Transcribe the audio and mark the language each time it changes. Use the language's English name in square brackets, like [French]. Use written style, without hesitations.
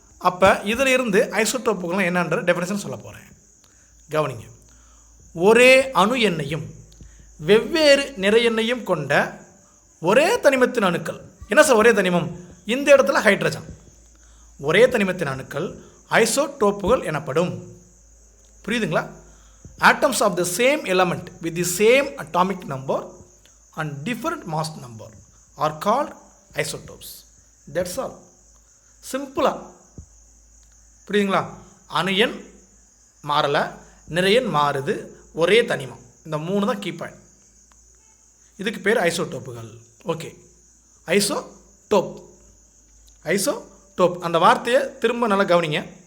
[Tamil] அப்போ இதில் இருந்து ஐசோடோப்புகள் என்னன்ற டெஃபினேஷன் சொல்ல போகிறேன். கவனிங்க. ஒரே அணு எண்ணையும் வெவ்வேறு நிறையெண்ணையும் கொண்ட ஒரே தனிமத்தின் அணுக்கள். என்ன சார் ஒரே தனிமம்? இந்த இடத்துல ஹைட்ரஜன். ஒரே தனிமத்தின் அணுக்கள் ஐசோடோப்புகள் எனப்படும். புரியுதுங்களா? [English] Atoms of the same element with the same atomic number and different mass number are called isotopes. That's all. [Tamil] சிம்பிளா புரியுதுங்களா? அணு எண் மாறலை, நிறையன் மாறுது, ஒரே தனிமம். இந்த 3 தான் கீ பாயிண்ட். இதுக்கு பேர் ஐசோடோப்புகள். ஓகே, ஐசோடோப், ஐசோடோப் அந்த வார்த்தையை திரும்ப நல்லா கவனிங்க.